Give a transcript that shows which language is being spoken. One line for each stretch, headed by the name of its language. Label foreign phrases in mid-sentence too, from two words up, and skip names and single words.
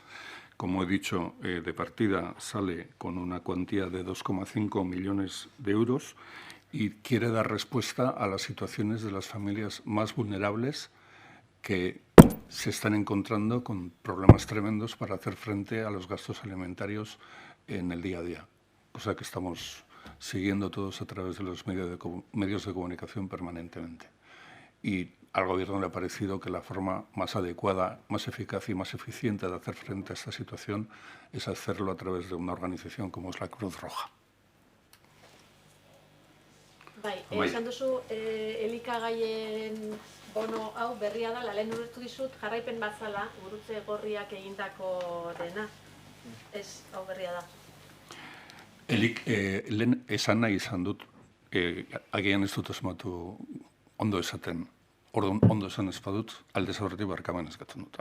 Spanish: Como he dicho, de partida sale con una cuantía de 2,5 millones de euros y quiere dar respuesta a las situaciones de las familias más vulnerables que se están encontrando con problemas tremendos para hacer frente a los gastos alimentarios en el día a día, cosa que estamos siguiendo todos a través de los medios de comunicación permanentemente. Y al Gobierno le ha parecido que la forma más adecuada, más eficaz y más eficiente de hacer frente a esta situación es hacerlo a través de una organización como es la Cruz Roja.
Basque: Bai, esan duzu elikagaien bono hau berria da, lehen ulertu dizut jarraipen bazala gurutze gorriak egindako dena. Ez, hau berria da. Lehen esan nahi izan dut, agian ez dut asmatu ondo esaten, ondo esan ez badut, aldez aurretik barkamen eskatzen dut.